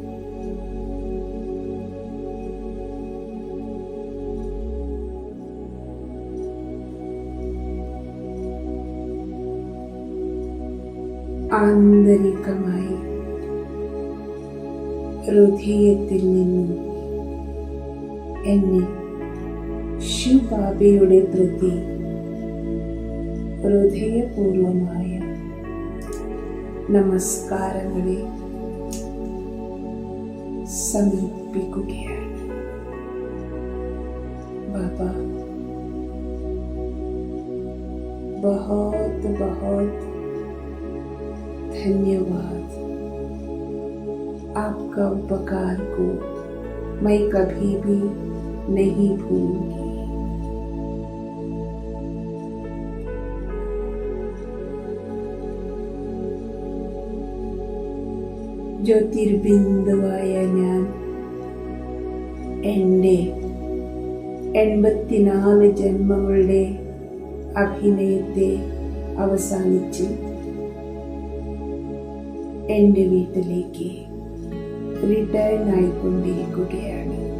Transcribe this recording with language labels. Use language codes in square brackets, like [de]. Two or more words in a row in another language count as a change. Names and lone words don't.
[ml] ആന്തരികമായി ഹൃദയത്തിൽ നിന്നും എന്നെ ശിവബാബയുടെ പ്രതി ഹൃദയപൂർവമായ നമസ്കാരങ്ങളെ സമർപ്പിക്കുകയാണ്. ബാബ, [hi] बहुत बहुत धन्यवाद. आपका उपकार को मैं कभी भी नहीं भूलूंगी. [ml] ജ്യോതിർബിന്ദുവായ ഞാൻ എൻ്റെ 84 ജന്മങ്ങളുടെ അഭിനയത്തെ അവസാനിച്ച് എൻ്റെ വീട്ടിലേക്ക് റിട്ടേൺ ആയിക്കൊണ്ടിരിക്കുകയാണ്.